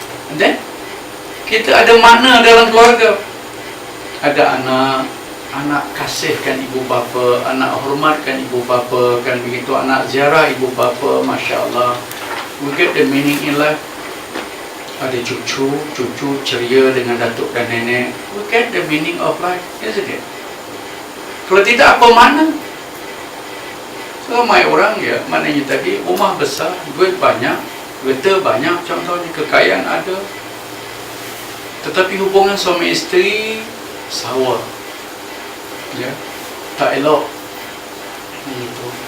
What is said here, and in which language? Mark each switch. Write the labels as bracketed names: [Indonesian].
[English] And then [Malay] kita ada makna dalam keluarga. Ada anak kasihkan ibu bapa, anak hormatkan ibu bapa kan, begitu anak ziarah ibu bapa, Masya Allah. [English] We get the meaning in life. [Malay] Ada cucu ceria dengan datuk dan nenek. [English] We get the meaning of life, isn't it? [Malay] Kalau tidak, apa makna? Ramai orang ya, maknanya tadi rumah besar, duit banyak, kereta banyak contohnya, kekayaan ada, tetapi hubungan suami isteri sour, ya, tak elok. Gitu.